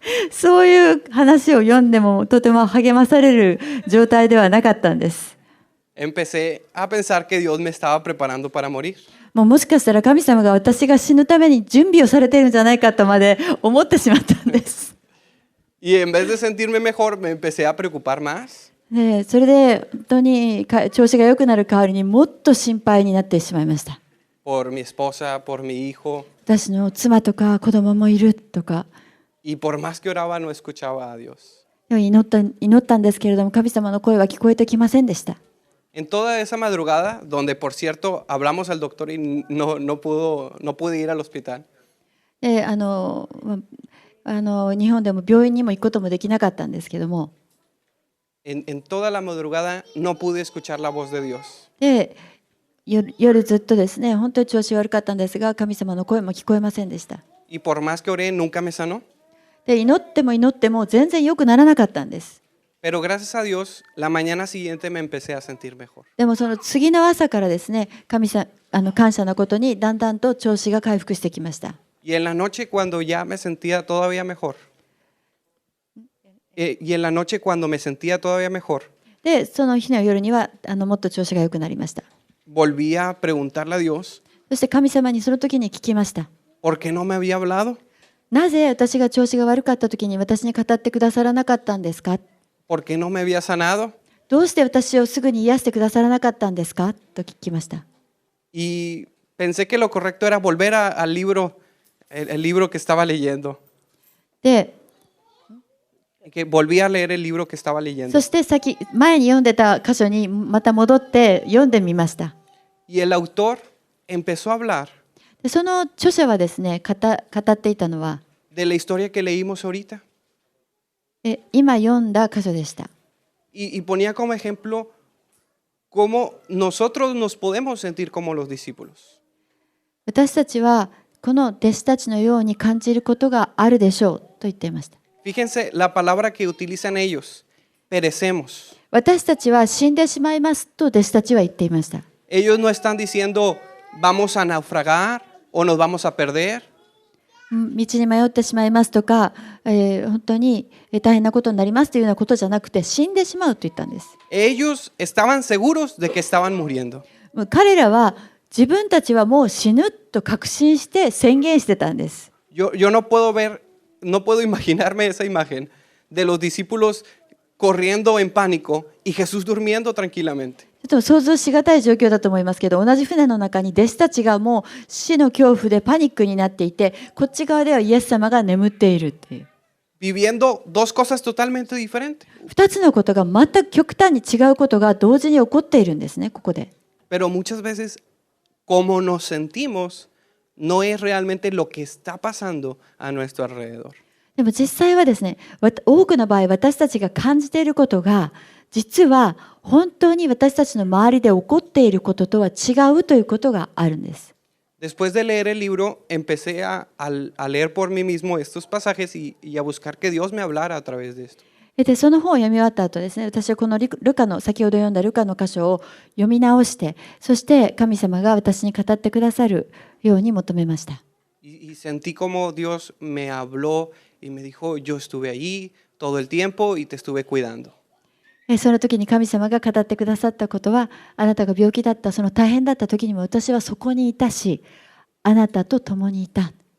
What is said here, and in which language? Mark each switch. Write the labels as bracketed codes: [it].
[ja] そういう話を読んでもとても励まされる状態ではなかったんです。 [es] Empecé a pensar que Dios me estaba preparando para morir. [ja] もしかしたら神様が私が死ぬために準備をされているんじゃないかとまで思ってしまったんです。 [es] Y en vez de sentirme mejor, me empecé a preocupar más. [ja] それで本当に調子が良くなる代わりにもっと心配になってしまいました。 [es] Por mi esposa, por mi hijo. [ja] 私の妻とか子供もいるとか。 [es] Y por más que oraba, no escuchaba a Dios. [ja] 祈ったんですけれども、神様の声は聞こえてきませんでした。 [es] En toda esa madrugada, donde por cierto hablamos al doctor y no pude ir al hospital. [ja] で日本でも病院にも行くこともできなかったんですけども、 [es] En toda la madrugada no pude escuchar la voz de Dios. [ja] で夜ずっとですね、本当に調子悪かったんですが、神様の声も聞こえませんでした。 [es] Y por más que oré, nunca me sanó. [ja] で祈っても全然良くならなかったんです。 [es] Pero gracias a Dios, la mañana siguiente me empecé a sentir mejor. [ja] でもその次の朝からですね、感謝のことにだんだんと調子が回復してきました。 [es] Y en la noche cuando ya me sentía todavía mejor. Y en la noche cuando me sentía todavía mejor. [ja] でその日の夜にはもっと調子が良くなりました。 [es] Volví a preguntarle a Dios. [ja] そして神様にその時に聞きました。 [es] ¿Por qué no me había hablado? [ja] なぜ私が調子が悪かった時に私に語ってくださらなかったんですか？ [es] ¿Por qué no me había sanado? [ja] どうして私をすぐに癒してくださらなかったんですかと聞きました。 [es] Y pensé que lo correcto era volver al libro, el libro que estaba leyendo. で、 Que volví a leer el libro que estaba leyendo. [ja] そして前に読んでた箇所にまた戻って読んでみました。 [es] Y el autor empezó a hablar [ja] でその著者はですね、語っていたのは [es] de la historia que leímos ahorita. [ja] 今読んだ箇所でした。 [es] Y ponía como ejemplo cómo nosotros nos podemos sentir como los discípulos. [ja] 私たちはこの弟子たちのように感じることがあるでしょうと言っていました。 [es] Fíjense la palabra que utilizan ellos, perecemos. [ja] 私たちは死んでしまいますと弟子たちは言っていました。 [es] Ellos no están diciendo vamos a naufragar o nos vamos a perder. [ja] 道に迷ってしまいますとか、本当に大変なことになりますというようなことじゃなくて、死んでしまうと言ったんです。 [es] Ellos estaban seguros de que estaban muriendo. [ja] 彼らは自分たちはもう死ぬと確信して宣言してたんです。 [es] Yo no puedo imaginarme esa imagen de los discípulos corriendo en pánico y Jesús durmiendo tranquilamente. [ja] ちょっと想像しがたい状況だと思いますけど、同じ船の中に弟子たちがもう死の恐怖でパニックになっていて、こっち側ではイエス様が眠っているっていう。 [es] Viviendo dos cosas totalmente diferentes. [ja] 2つのことが全く極端に違うことが同時に起こっているんですね、ここで。 [es] Pero muchas veces, como nos sentimos, no es realmente lo que está pasando a nuestro alrededor. [ja] でも実際はですね、多くの場合私たちが感じていることが実は本当に私たちの周りで起こっていることとは違うということがあるんです。 [es] Después de leer el libro, empecé a leer por mí mismo estos pasajes y a buscar que Dios me hablara a través de esto. [ja] でその本を読み終わった後ですね、私はこのルカの先ほど読んだルカの箇所を読み直して、そして神様が私に語ってくださるように求めました。 [es] Y sentí como Dios me habló y me dijo, yo estuve ahí todo el tiempo y te estuve cuidando. [ja] その時に神様が語ってくださったことは、あなたが病気だった、その大変だった時にも私はそこにいたし、あなたと共にいた。